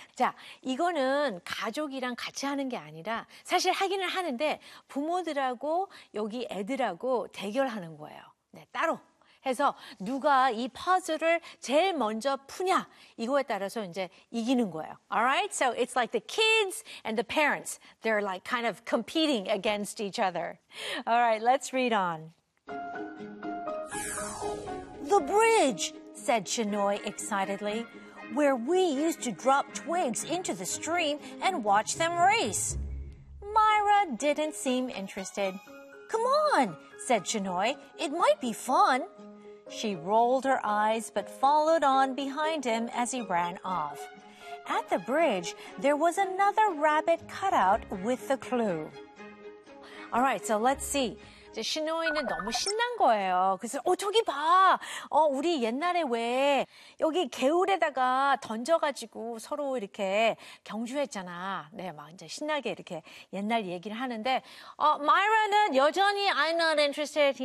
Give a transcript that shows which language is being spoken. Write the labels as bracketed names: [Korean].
[Korean] 자, 이거는 가족이랑 같이 하는 게 아니라 사실 하기는 하는데 부모들하고 여기 애들하고 대결하는 거예요. 네, 따로. 해서 누가 이 퍼즐을 제일 먼저 푸냐 이거에 따라서 이제 이기는 거예요. [English] Alright, so it's like the kids and the parents. They're like kind of competing against each other. Alright, let's read on. The bridge, said Chinoy excitedly, where we used to drop twigs into the stream and watch them race. Myra didn't seem interested. Come on, said Chinoy. It might be fun. She rolled her eyes but followed on behind him as he ran off. At the bridge, there was another rabbit cutout with the clue. All right, so let's see. [Korean] 이제 시노이는 너무 신난 거예요. 그래서 저기 봐. 우리 옛날에 왜 여기 개울에다가 던져가지고 서로 이렇게 경주했잖아. 네, 막 이제 신나게 이렇게 옛날 얘기를 하는데 마이라는 여전히 [English] I'm not interested.